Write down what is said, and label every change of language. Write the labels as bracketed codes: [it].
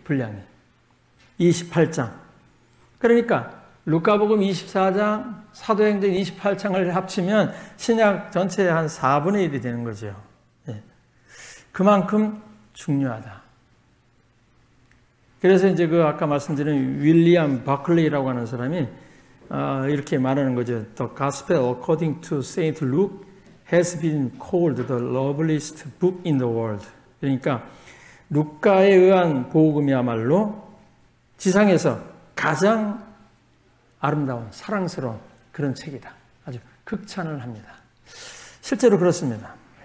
[ko] 분량이 28장. 그러니까 루카복음 24장, 사도행전 28장을 합치면 신약 전체의 한 4분의 1이 되는 거죠. 그만큼 중요하다. 그래서 이제 그 아까 말씀드린 윌리엄 바클리라고 하는 사람이 이렇게 말하는 거죠. [en] The Gospel according to Saint Luke has been called the loveliest book in the world. [ko] 그러니까 루카에 의한 복음이야말로 지상에서 가장 아름다운 사랑스러운 그런 책이다. 아주 극찬을 합니다. 실제로 그렇습니다.